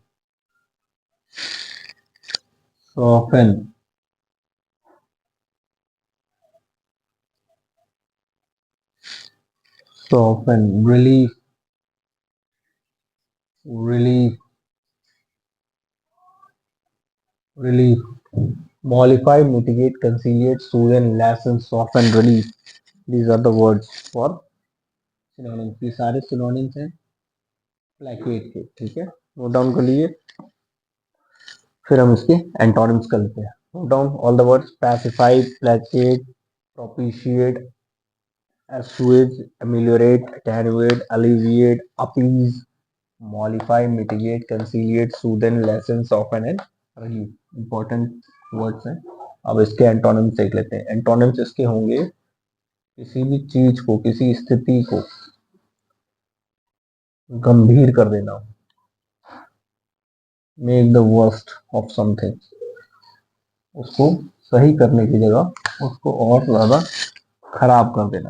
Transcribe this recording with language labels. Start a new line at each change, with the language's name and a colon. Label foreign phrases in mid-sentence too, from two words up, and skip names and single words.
English: soften, soften, relief, relief, relief, mollify, mitigate, conciliate, soothe, lessen, soften, relief. These are the words for synonyms.
Hindi: ये सारे synonyms हैं placate के, ठीक है,
English: note down
Hindi: कर लीजिए। फिर हम इसके एंटोनिम्स कर लेते हैं।
English: note down all the words: pacify, placate, propitiate, assuage, ameliorate, attenuate, alleviate, appease, mollify, mitigate, conciliate, soothe, lessen, soften and relieve। important words
Hindi: हैं। अब इसके एंटोनिम्स देख लेते हैं। एंटोनिम्स इसके होंगे किसी भी चीज को, किसी स्थिति को गंभीर कर देना,
English: make the worst of something,
Hindi: उसको सही करने की जगह उसको और ज्यादा खराब कर देना।